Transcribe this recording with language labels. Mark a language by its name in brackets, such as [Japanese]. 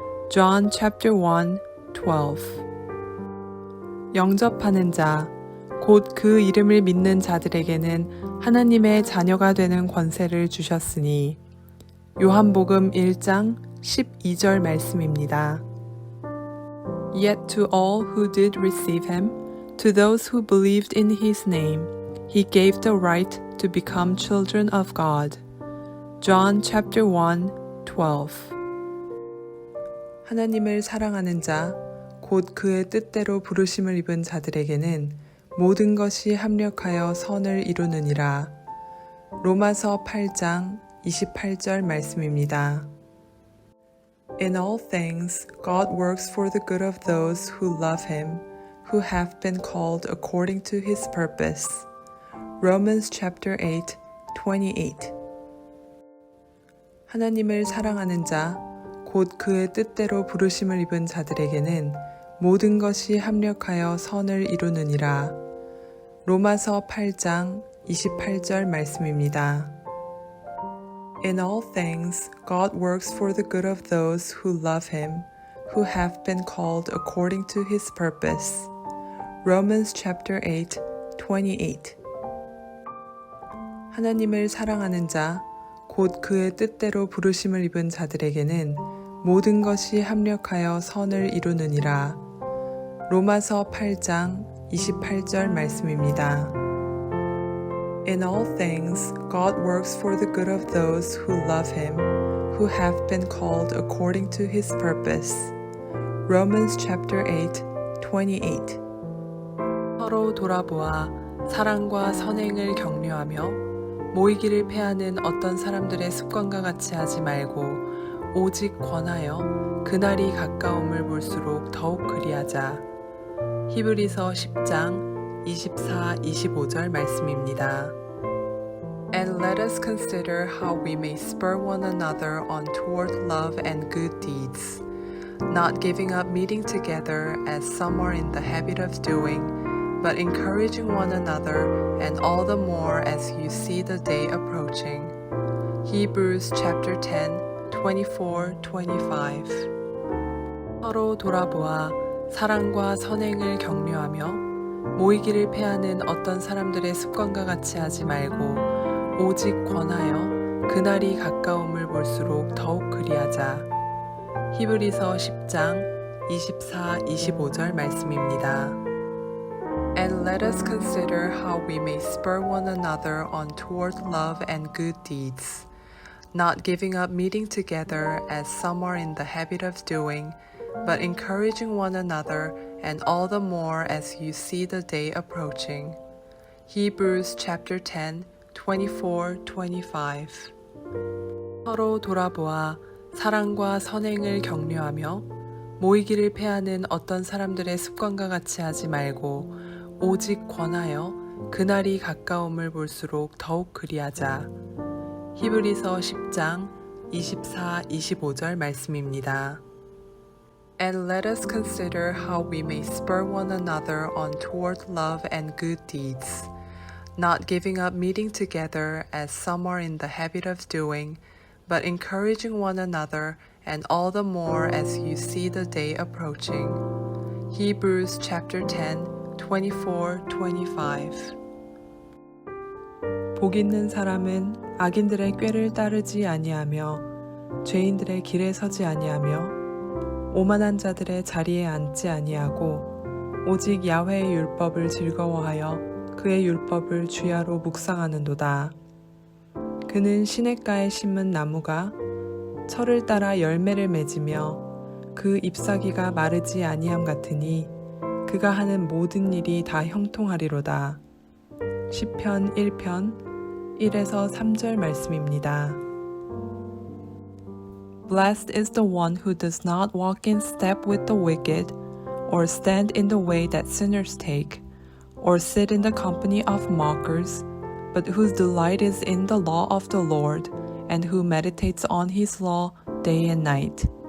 [English] John chapter 1, 12. [Korean] 영접하는 자, 곧 그 이름을 믿는 자들에게는 하나님의 자녀가 되는 권세를 주셨으니 요한복음 1장 12절 말씀입니다. [English] Yet to all who did receive him, to those who believed in his name, he gave the right to become children of God. John chapter 1, 12. [Korean] 하나님을 사랑하는 자, 곧 그의 뜻대로 부르심을 입은 자들에게는 모든 것이 합력하여 선을 이루느니라. 로마서 8장 28절 말씀입니다. [English] In all things, God works for the good of those who love him, who have been called according to his purpose. Romans chapter 8, 28. [Korean] 하나님을 사랑하는 자, 곧 그의 뜻대로 부르심을 입은 자들에게는 모든 것이 합력하여 선을 이루느니라. 로마서 8장 28절 말씀입니다. [English] In all things, God works for the good of those who love him, who have been called according to his purpose. Romans chapter 8, 28. [Korean] 하나님을 사랑하는 자, 곧 그의 뜻대로 부르심을 입은 자들에게는 모든 것이 합력하여 선을 이루느니라. 로마서 8장 28절 말씀입니다. [English] In all things, God works for the good of those who love him, who have been called according to his purpose. Romans chapter 8, 28. [Korean] 서로 돌아보아 사랑과 선행을 격려하며 모이기를 패하는 어떤 사람들의 습관과 같이 하지 말고 오직 권하여 그날이 가까움을 볼수록 더욱 그리하자. 히브리서 10장 24, 25절 말씀입니다. [English] And let us consider how we may spur one another on toward love and good deeds, not giving up meeting together as some are in the habit of doing, but encouraging one another, and all the more as you see the day approaching. Hebrews chapter 10, 24, 25. [Korean] 서로 돌아보아 사랑과 선행을 격려하며 모이기를 패하는 어떤 사람들의 습관과 같이 하지 말고 오직 권하여 그날이 가까움을 볼수록 더욱 그리하자. 히브리서 10장 24, 25절 말씀입니다. [English] And let us consider how we may spur one another on toward love and good deeds, not giving up meeting together as some are in the habit of doing, but encouraging one another, and all the more as you see the day approaching. Hebrews chapter 10, 24, 25. [Korean] 서로 돌아보아 사랑과 선행을 격려하며 모이기를 패하는 어떤 사람들의 습관과 같이 하지 말고 오직 권하여 그날이 가까움을 볼수록 더욱 그리하자. 히브리서 10장 24, 25절 말씀입니다. [English] And let us consider how we may spur one another on toward love and good deeds, not giving up meeting together as some are in the habit of doing, but encouraging one another, and all the more as you see the day approaching. Hebrews chapter 10, 24, 25. [Korean] 복 있는 사람은 악인들의 꾀를 따르지 아니하며 죄인들의 길에 서지 아니하며 오만한 자들의 자리에 앉지 아니하고 오직 야훼의 율법을 즐거워하여 그의 율법을 주야로 묵상하는도다. 그는 시냇가에 심은 나무가 철을 따라 열매를 맺으며 그 잎사귀가 마르지 아니함 같으니 그가 하는 모든 일이 다 형통하리로다. 시편 1편 1에서 3절 말씀입니다. [English] Blessed is the one who does not walk in step with the wicked, or stand in the way that sinners take, or sit in the company of mockers, but whose delight is in the law of the Lord, and who meditates on his law day and night.